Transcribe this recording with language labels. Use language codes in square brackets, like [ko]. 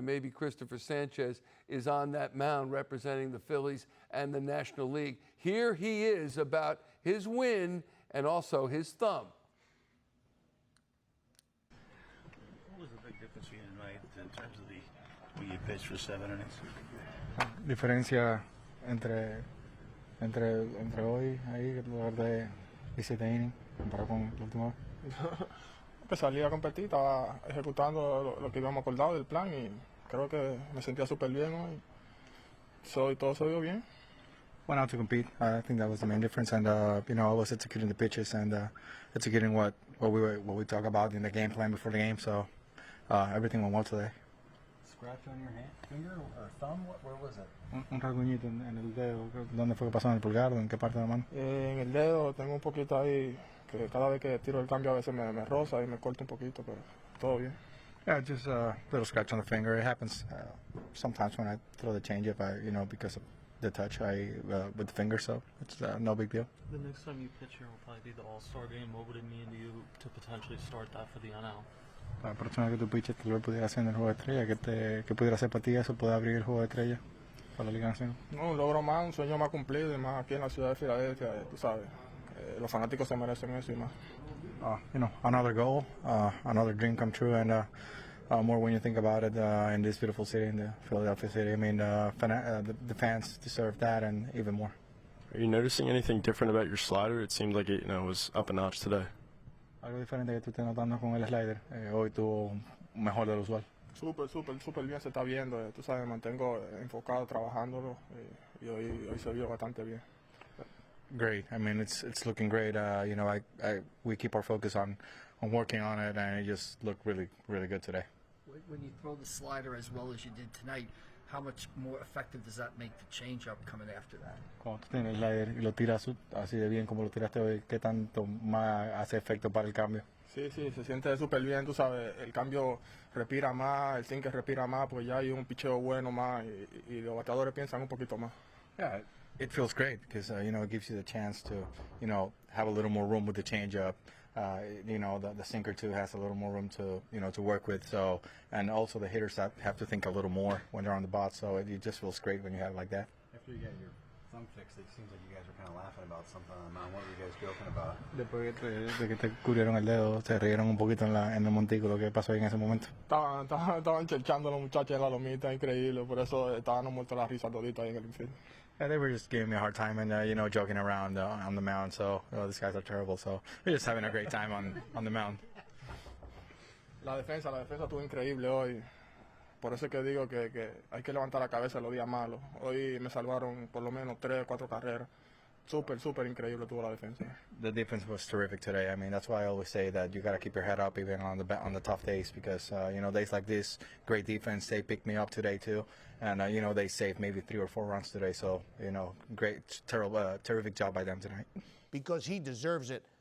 [en] Maybe Cristopher Sanchez is on that mound representing the Phillies and the National League. Here he is about his win and also his thumb. What was the big difference for you tonight in terms of the way you pitched for 7 innings? [es] Diferencia entre hoy ahí, lugar de 17 innings, comparado con el último. Que salí a competir, estaba ejecutando lo que habíamos acordado del plan y creo que me sentía súper bien hoy. Todo se dio bien. [en] Went out to compete. I think that was the main difference, and I was executing the pitches and executing what we talk about in the game plan before the game. So everything went well today. Scratch on your hand, finger or thumb? Where was it? [es] Un rasguñito en el dedo. ¿Dónde fue que pasó? ¿En el pulgar o en qué parte de la mano? En el dedo tengo un poquito ahí, que cada vez que tiro el cambio a veces me roza y me corta un poquito, pero todo bien. [en] Yeah, just a little scratch on the finger. It happens sometimes when I throw the changeup, because of the touch with the finger, so it's no big deal. The next time you pitch here will probably be the All-Star game. What would it mean to you to potentially start that for the NL? [es] La próxima vez que tú piches, tal vez pudiera hacer en el juego de estrella, ¿qué pudiera hacer para ti eso? ¿Puede abrir el juego de estrella para la Liga Nacional? No, un logro más, un sueño más cumplido y más aquí en la ciudad de Filadelfia, tú sabes. Los fanáticos se merecen eso y más. [en] Another goal, another dream come true, and more when you think about it in this beautiful city, in the Philadelphia city. I mean, the fans deserve that and even more. Are you noticing anything different about your slider? It seemed like it was up a notch today. [es] Algo diferente que tú estés notando con el slider. Hoy tuvo mejor de lo usual. Súper bien se está viendo. Tú sabes, me mantengo enfocado trabajándolo y hoy se vio bastante bien. [en] Great. I mean, it's looking great. We keep our focus on working on it, and it just looked really, really good today. When you throw the slider as well as you did tonight, how much more effective does that make the changeup coming after that? [es] Cuando tú tienes el slider y lo tiras así de bien como lo tiraste hoy, ¿qué tanto más hace efecto para el cambio? Sí, se siente súper bien, tú sabes, el cambio respira más, el sinker respira más, porque ya hay un picheo bueno más y los bateadores piensan un poquito más. [en] Yeah, it feels great because, it gives you the chance to, have a little more room with the changeup. The sinker too has a little more room to, to work with. So, and also the hitters have to think a little more when they're on the bot. So it just feels great when you have it like that. After you got your thumb fixed, it seems like you guys were kind of laughing about something on the mound. What were you guys joking about? [es] Después de que te cubrieron el dedo, se rieron un poquito en el montículo. ¿Qué pasó ahí en ese momento? Estaban cherchando los muchachos en la lomita, increíble. Por eso estaban muertos la risa todita ahí en el infield. [en] Yeah, they were just giving me a hard time and, joking around on the mound. So, these guys are terrible. So, we're just having a great time on the mound. [es] La defensa estuvo increíble hoy. Por eso es que digo que hay que levantar la cabeza los días malos. Hoy me salvaron por lo menos 3 o 4 carreras. súper increíble tuvo la defensa. [en] The defense was terrific today. I mean, that's why I always say that you got to keep your head up even on the tough days, because days like this, great defense. They picked me up today too, and they saved maybe 3 or 4 runs today. So terrific job by them tonight. Because he deserves it.